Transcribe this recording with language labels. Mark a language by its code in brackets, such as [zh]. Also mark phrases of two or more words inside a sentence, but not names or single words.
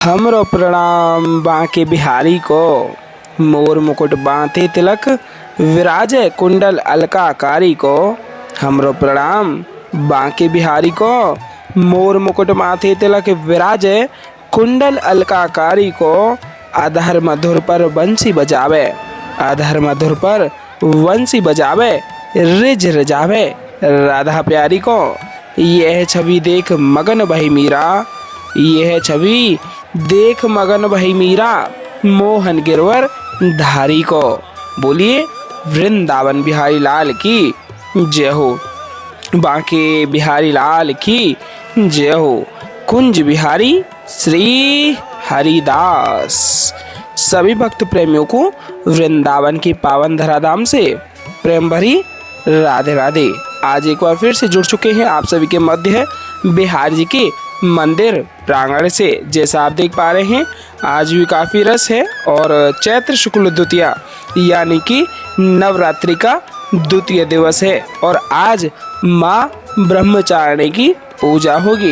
[bra] हमरो प्रणाम बांके बिहारी को। मोर मुकुट बांधे तिलक विराजे कुंडल अलकाकारी को। हमरो प्रणाम बांके बिहारी को। मोर मुकुट माथे तिलक विराजे कुंडल अलकाकारी को। अधर मधुर पर बंसी बजावे, अधर मधुर पर वंशी बजावे, रिज रिजावे राधा प्यारी को। यह छवि देख मगन भई मीरा, यह छवि देख मगन भई मीरा मोहन गिरवर धारी को। [hi] बोलिए वृंदावन बिहारी लाल की जय हो, बांके बिहारी लाल की जय हो। कुंज बिहारी श्री हरिदास। सभी भक्त प्रेमियों को वृंदावन की पावन धराधाम से प्रेम भरी राधे राधे। आज एक बार फिर से जुड़ चुके हैं आप सभी के मध्य बिहार जी के मंदिर प्रांगण से। जैसा आप देख पा रहे हैं आज भी काफ़ी रस है और चैत्र शुक्ल द्वितीया यानी कि नवरात्रि का द्वितीय दिवस है और आज माँ ब्रह्मचारिणी की पूजा होगी।